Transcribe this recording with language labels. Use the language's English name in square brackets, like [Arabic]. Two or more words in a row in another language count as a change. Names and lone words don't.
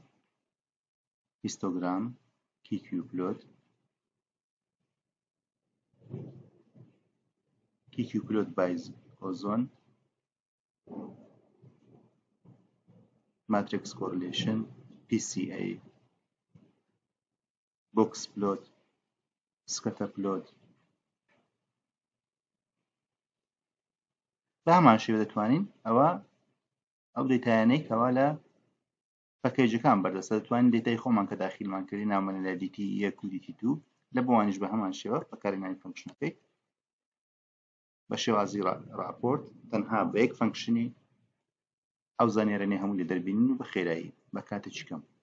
[Central Kurdish] هیستۆگرام، [English] QQ plot، QQ plot by ozone، matrix correlation، PCA، box plot، scatter plot. [Central Kurdish] بە هەمان شێوە دەتوانین ئەو دەیتایانەی کەوا لە پەکیجەکان بەردەستە دەتوانین دەیتای خۆمان کە داخیلمان کردی ناومەنە لە DT1 و DT2 لە بۆوانیش بە هەمان شێوە بەکارهێنانی فەنکشنەکەی بە شێوازی راپۆرت تەنها بە یەک فەنکشنی ئەو زانیاریانەی هەموو لێ دەربینین و بە خێرایی بە کاتێکی کەم.